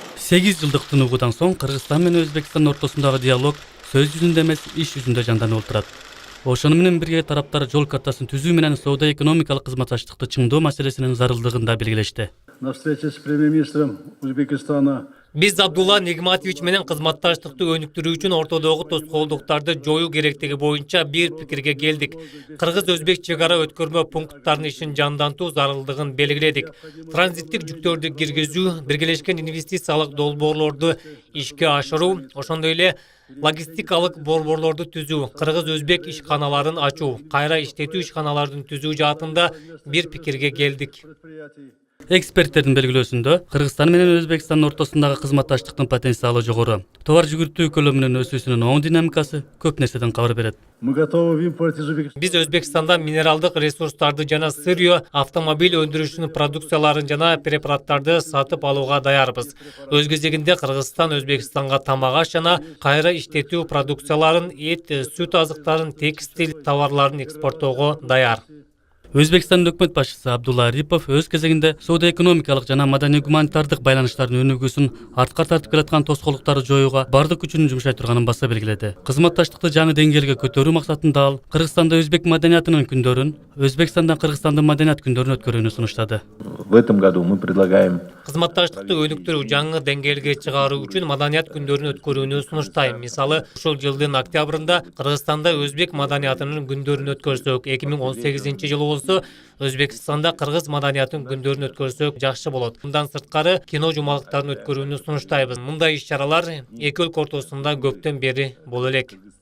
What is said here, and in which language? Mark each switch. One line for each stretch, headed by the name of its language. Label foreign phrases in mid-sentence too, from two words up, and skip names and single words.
Kyrgyz: 8 жылдык тынугудан соң Кыргызстан менен Өзбекстан ортосундагы диалог сөз жүзүндө эмес, иш жүзүндө жанданып отурат. Ошону менен бирге тараптар жол картасын түзүү менен соода-экономикалык кызматташтыкты чыңдоо маселесинин зарылдыгын да белгилешти.
Russian: На встрече с премьер-министром Узбекистана
Kyrgyz: Биз Абдулла Нигматович менен кызматташтыкты өнүктүрүү үчүн ортодогу тоскоолдуктарды жоюу керектиги боюнча бир пикирге келдик. Кыргыз-өзбек чек ара өткөрмө пункттарынын ишин жандантуу зарылдыгын белгиледик. Транзиттик жүктөрдү киргизүү, биргелешкен инвестициялык долбоорлорду ишке ашыруу, ошондой эле логистикалык борборлорду түзүү, кыргыз-өзбек ишканаларын ачуу, кайра иштетүү ишканаларын түзүү жаатында бир пикирге келдик. Эксперттердин белгилөөсүндө Кыргызстан менен Өзбекстан ортосундагы кызматташтыктын потенциалы жогору. Товар жүгүртүү көлөмүнүн өсүүсүнүн оң динамикасы көп нерседен кабар берет.
Russian: мы готовы в импорте Узбекистана.
Kyrgyz: Биз Өзбекстандан минералдык ресурстарды жана сырьё, автомобиль өндүрүшүнүн продукцияларын жана препараттарды сатып алууга даярбыз. Өз кезегинде Кыргызстан Өзбекстанга тамак аш жана кайра иштетүү продукцияларын, эт, сүт азыктарын, текстиль товарларын экспорттоого даяр. Өзбекстан өкмөт башчысы Абдулла Арипов өз кезегинде соода-экономикалык жана маданий-гуманитардык байланыштардын өнүгүүсүн артка тартып келаткан тоскоолдуктарды жоюуга бардык күчүн жумшай турганын баса белгиледи. Кызматташтыкты жаңы деңгээлге көтөрүү максатында ал Кыргызстанда өзбек маданиятынын күндөрүн, Өзбекстандан Кыргызстандын маданият күндөрүн өткөрүүнү сунуштады.
Russian: В этом году мы предлагаем
Kyrgyz: Кызматташтыкты өнүктүрүү, жаңы деңгээлге чыгаруу үчүн маданият күндөрүн өткөрүүнү сунуштайм. Мисалы, ушул жылдын октябрында Кыргызстанда өзбек маданиятынын күндөрүн өткөрсөк, 2018-жылы болсо Өзбекстанда кыргыз маданиятынын күндөрүн өткөрсөк жакшы болот. Мындан сырткары кино жумалыктарын өткөрүүнү сунуштайбыз. Мындай иш-чаралар эки өлкө ортосунда көптөн бери боло элек.